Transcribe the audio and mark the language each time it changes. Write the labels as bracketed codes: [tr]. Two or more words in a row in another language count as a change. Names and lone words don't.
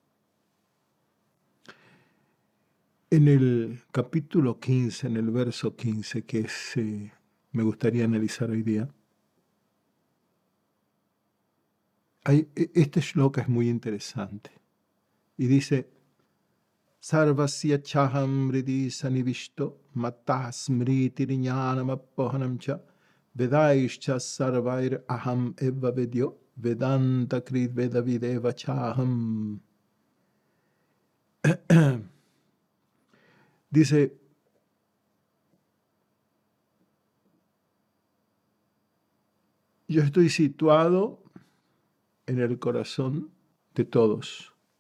[es] En el capítulo 15, en el verso 15, que me gustaría analizar hoy día, este shloka es muy interesante. Y dice, [sa] सर्वस्य चाहं हृदि सन्निविष्टो मत्तः स्मृतिर्ज्ञानमपोहनं च वेदैश्च सर्वैरहमेव वेद्यो वेदान्तकृद् वेदविदेव चाहम्. [es] Dice, yo estoy situado en el corazón de todos.